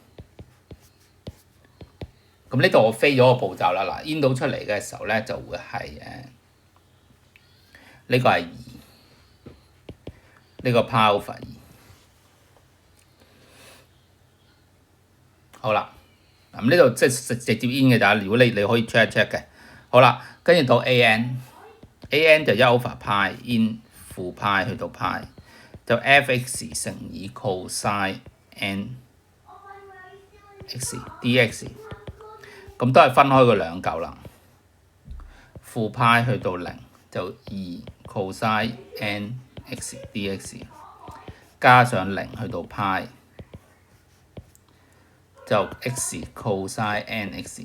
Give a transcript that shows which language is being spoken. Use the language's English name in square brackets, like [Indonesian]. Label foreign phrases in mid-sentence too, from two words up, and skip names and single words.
[Cantonese] 咁呢度我飛咗個步驟啦，嗱 in 到出嚟嘅時候咧就會係呢個係2，呢個 [English] pi over 2。 [Cantonese] 好啦，咁呢度即係直接 in 嘅咋，如果你可以 check 一 check 嘅。好啦，跟住到 an 就 [English] 1 over pi [Cantonese] in 負派去到派。就 f(x) 乘以 [English] cosine n x dx。 [Cantonese] 咁都係分開個兩嚿啦。負派去到0就2 [English] cosine n x dx， [Cantonese] 加上0去到派就 [English] x cosine n x。